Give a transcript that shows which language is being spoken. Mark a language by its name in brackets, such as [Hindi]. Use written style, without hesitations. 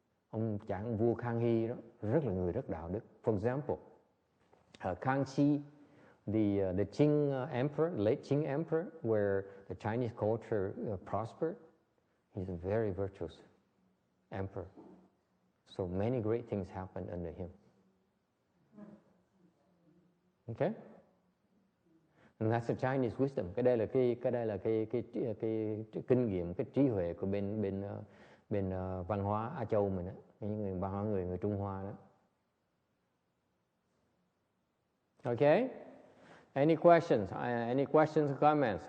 [Vietnamese] Ông vua Khang Hy đó rất là người rất đạo đức. [English] For example, Kang Xi, the Qing emperor, late Qing emperor, where the Chinese culture prospered, he's a very virtuous emperor. So many great things happened under him. Okay? And that's the Chinese wisdom. [Vietnamese] Cái đây là cái kinh nghiệm, cái trí huệ của bên văn hóa Á Châu mình đó, những người văn hóa người Trung Hoa đó. [English] Okay? Any questions? Any questions or comments?